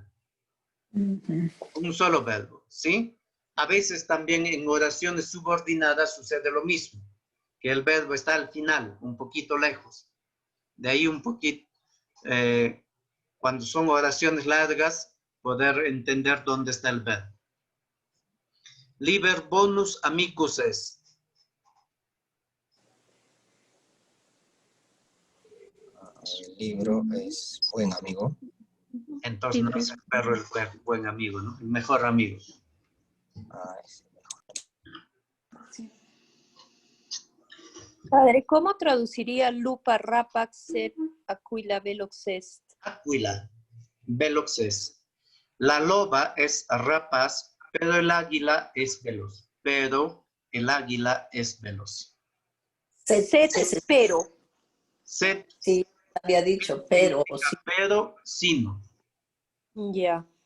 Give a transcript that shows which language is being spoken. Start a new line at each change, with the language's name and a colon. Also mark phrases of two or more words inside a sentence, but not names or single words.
Spanish: Un solo verbo, ¿sí? A veces también en oraciones subordinadas sucede lo mismo, que el verbo está al final, un poquito lejos. De ahí un poquito, cuando son oraciones largas, poder entender dónde está el verbo.
Latin: Liber bonus amicus est.
Spanish: El libro es buen amigo. Entonces no es el perro el buen amigo, ¿no? El mejor amigo. Es el mejor. Sí. Padre, ¿cómo traduciría
Latin: lupa rapax sed aquila velox est? Aquila velox est.
Spanish: La loba es rapaz, pero el águila es veloz. Pero el águila es veloz. Sed, pero. Sed. Sí, había dicho, pero. Sí. Pero, sino. Ya.